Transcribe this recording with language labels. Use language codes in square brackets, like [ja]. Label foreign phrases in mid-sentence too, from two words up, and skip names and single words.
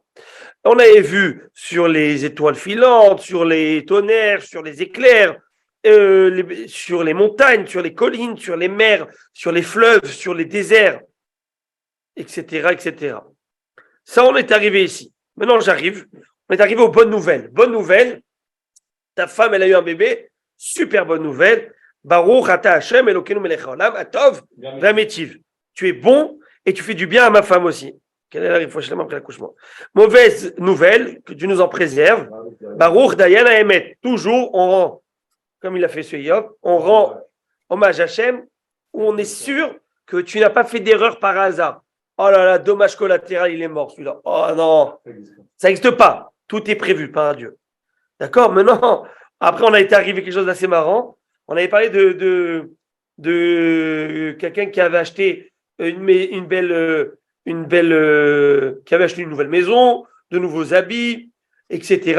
[fr] On avait vu sur les étoiles filantes, sur les tonnerres, sur les éclairs, sur les montagnes, sur les collines, sur les mers, sur les fleuves, sur les déserts, etc., etc. Ça, on est arrivé ici. Maintenant, on est arrivé aux bonnes nouvelles. Bonne nouvelle, ta femme, elle a eu un bébé. Super bonne nouvelle. [he] Baruch ata Hashem Elokeinu melech haolam atov v'ametiv. [fr] Tu es bon et tu fais du bien à ma femme aussi. Quelle est la réflexion après l'accouchement? Mauvaise nouvelle, que Dieu nous en préserve. [he] Baruch dayan haemet. [fr] Toujours, on rend, comme il a fait ce Yov, on rend hommage à Hashem, où on est sûr que tu n'as pas fait d'erreur par hasard. Oh là là, dommage collatéral, il est mort celui-là. Oh non, ça n'existe pas. Tout est prévu par Dieu. D'accord? Maintenant, après, on a été arrivé à quelque chose d'assez marrant. On avait parlé de quelqu'un qui avait acheté une belle, qui avait acheté une nouvelle maison, de nouveaux habits, etc.